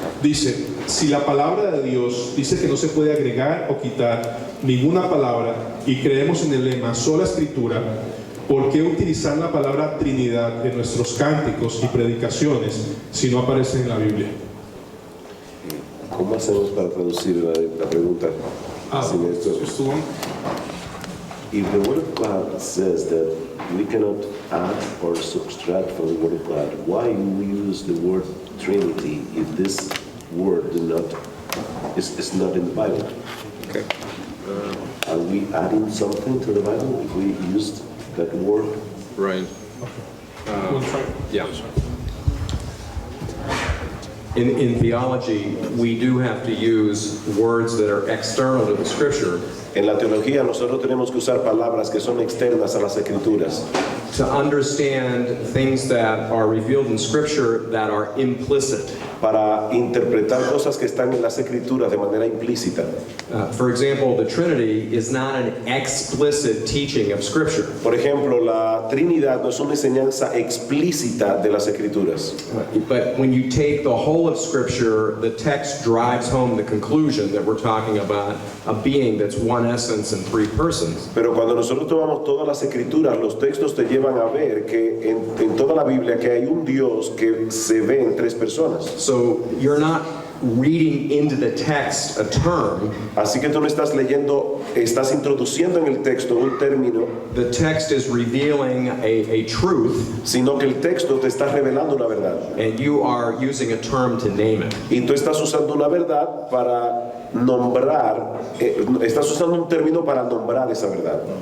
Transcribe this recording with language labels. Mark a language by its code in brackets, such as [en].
[es] Dice, si la palabra de Dios dice que no se puede agregar o quitar ninguna palabra y creemos en el lema sola escritura, ¿por qué utilizar la palabra Trinidad en nuestros cánticos y predicaciones si no aparece en la Biblia? ¿Cómo hacemos para traducir la pregunta sin esto? [en] If the Word of God says that we cannot add or subtract from the Word of God, why we use the word Trinity if this word is not in the Bible? Okay. Are we adding something to the Bible if we used that word? Right. Yeah. In theology, we do have to use words that are external to the Scripture [es] En la teología nosotros tenemos que usar palabras que son externas a las Escrituras [en] to understand things that are revealed in Scripture that are implicit. [es] para interpretar cosas que están en las Escrituras de manera implícita. [en] For example, the Trinity is not an explicit teaching of Scripture. [es] Por ejemplo, la Trinidad no es una enseñanza explícita de las Escrituras. [en] But when you take the whole of Scripture, the text drives home the conclusion that we're talking about a being that's one essence and three persons. [es] Pero cuando nosotros tomamos todas las Escrituras, los textos te llevan a ver que en toda la Biblia que hay un Dios que se ve en tres personas. [en] So you're not reading into the text a term. [es] Así que tú no estás leyendo, estás introduciendo en el texto un término, [en] The text is revealing a truth, [es] sino que el texto te está revelando una verdad. [en] and you are using a term to name it. [es] Y tú estás usando una verdad para nombrar, estás usando un término para nombrar esa verdad.